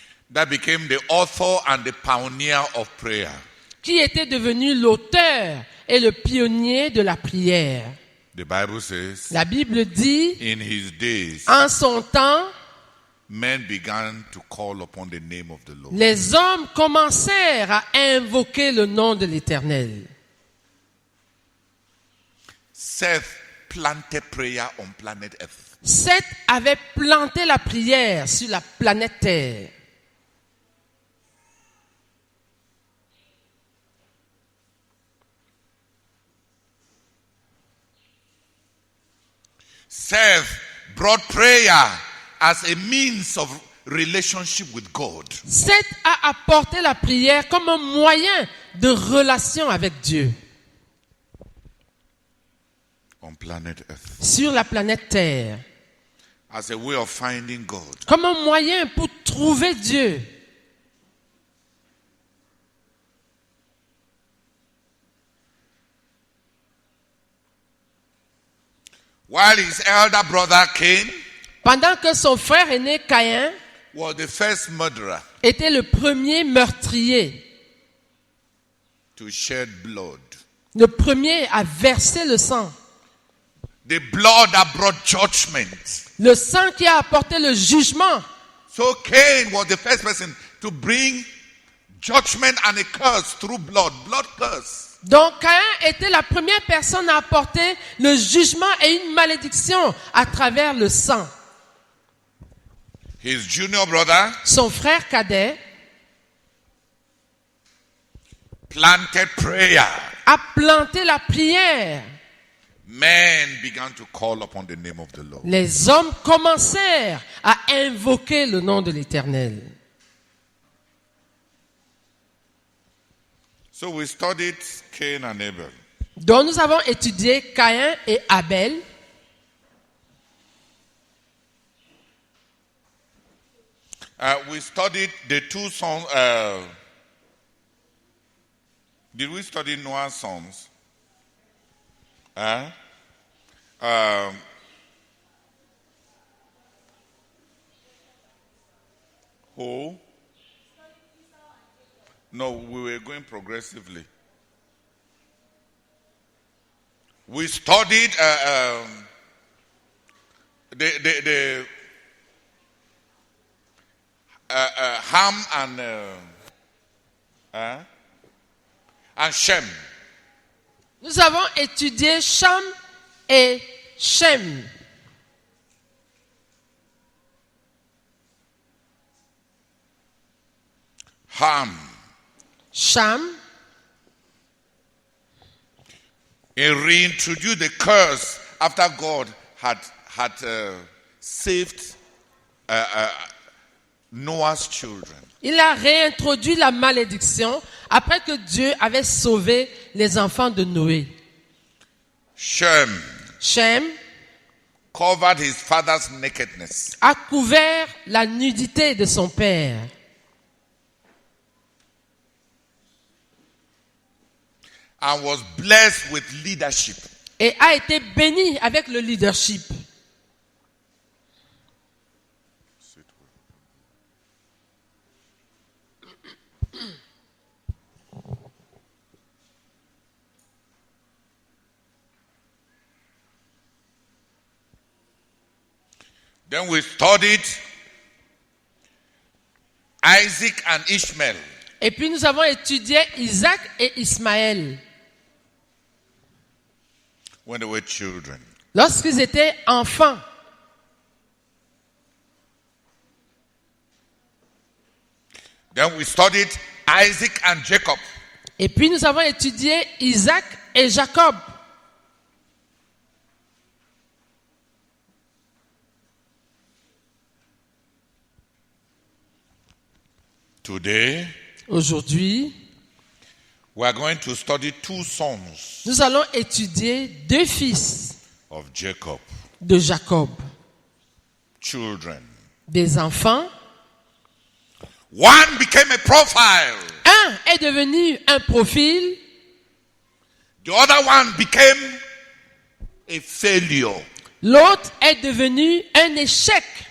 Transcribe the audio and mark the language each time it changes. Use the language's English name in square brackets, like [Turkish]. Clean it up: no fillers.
[English] that became the author and the pioneer of prayer. [French] qui était devenu l'auteur et le pionnier de la prière. [English] The Bible says, [French] La Bible dit, [English] in his days, [French] en son temps, [English] men began to call upon the name of the Lord. [French] les hommes commencèrent à invoquer le nom de l'Éternel. [English] Seth planted prayer on planet Earth. [French] Seth avait planté la prière sur la planète Terre. [English] Seth brought prayer as a means of relationship with God. [French] Seth a apporté la prière comme un moyen de relation avec Dieu [English] On planet Earth. [French] sur la planète Terre. [English] As a way of finding God. [French] Comme un moyen pour trouver Dieu. [English] while his elder brother Cain [French] Pendant que son frère aîné Caïn [English] was the first murderer [French] était le premier meurtrier, [English] to shed blood. [French] le premier à verser le sang. [English] The blood that brought judgment. [French] Le sang qui a apporté le jugement. [English] So Cain was the first person to bring judgment and a curse through blood curse. [French] Donc Caïn était la première personne à apporter le jugement et une malédiction à travers le sang. [English] His junior brother [French] Son frère cadet [English] planted prayer. [French] a planté la prière. [English] Men began to call upon the name of the Lord. [French] Les hommes commencèrent à invoquer le nom de l'Éternel. [English] So we studied Cain and Abel. [French] Donc nous avons étudié Caïn et Abel. [English] We studied the two sons. Did we study Noah's sons? Who? No, we were going progressively. We studied the Ham and Shem. [French] Nous avons étudié Cham et Shem. [English] Ham. [French] Cham, [English] He reintroduced the curse after God had saved Noah's children. [French] il a réintroduit la malédiction après que Dieu avait sauvé les enfants de Noé. [English] Shem [French] Shem [English] covered his father's nakedness. [French] a couvert la nudité de son père. [English] And was blessed with leadership. [French] Et a été béni avec le leadership. [English] Then we studied Isaac and Ishmael. [French] Et puis nous avons étudié Isaac et Ismaël [English] When they were children. [French] lorsqu'ils étaient enfants. [English] Then we studied Isaac and Jacob. [French] Et puis nous avons étudié Isaac et Jacob. [English] Today, [French] Aujourd'hui, [English] we are going to study two sons [French] nous allons étudier deux fils [English] of Jacob, [French] de Jacob, [English] children. [French] des enfants. [English] One became a profile. [French] Un est devenu un profil, [English] The other one became a failure. [French] l'autre est devenu un échec.